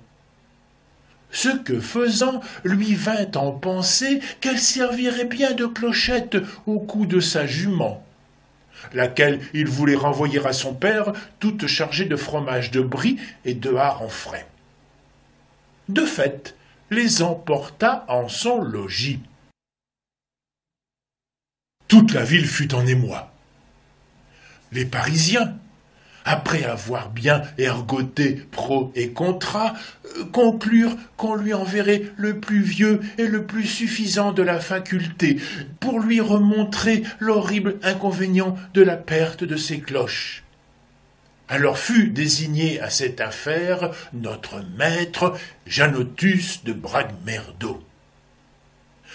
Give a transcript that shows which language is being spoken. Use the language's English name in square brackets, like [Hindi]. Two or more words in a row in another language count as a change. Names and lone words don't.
[French] Ce que faisant, lui vint en pensée qu'elle servirait bien de clochette au cou de sa jument, laquelle il voulait renvoyer à son père toute chargée de fromage de brie et de hareng frais. De fait, les emporta en son logis. Toute la ville fut en émoi. Les Parisiens, après avoir bien ergoté [Latin] pro et contra, [French] conclurent qu'on lui enverrait le plus vieux et le plus suffisant de la faculté pour lui remontrer l'horrible inconvénient de la perte de ses cloches. Alors fut désigné à cette affaire notre maître Janotus de Bragmerdo.